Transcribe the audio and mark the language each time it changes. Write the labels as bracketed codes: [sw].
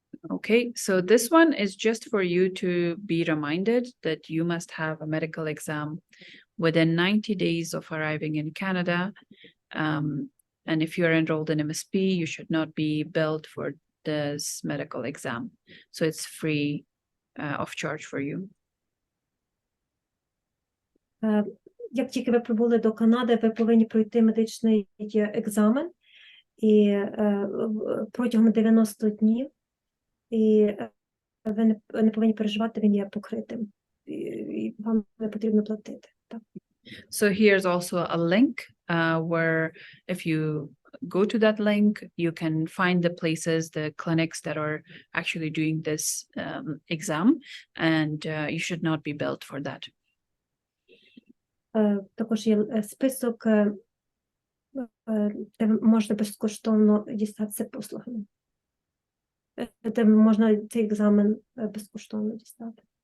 [en] Okay, so this one is just for you to be reminded that you must have a medical exam within 90 days of arriving in Canada. And if you're enrolled in MSP, you should not be billed for this medical exam. So it's free of charge for you. [uk] Як тільки ви прибули до Канади, ви повинні пройти медичний екзамен і протягом 90 днів, і ви не повинні переживати, він є покритим. І вам не потрібно платити. Так. [en] So here's also a link where if you go to that link, you can find the places, the clinics that are actually doing this exam, and you should not be billed for that. [uk] Також є список, де можна безкоштовно дістатися послугами. Де можна цей екзамен безкоштовно дістати.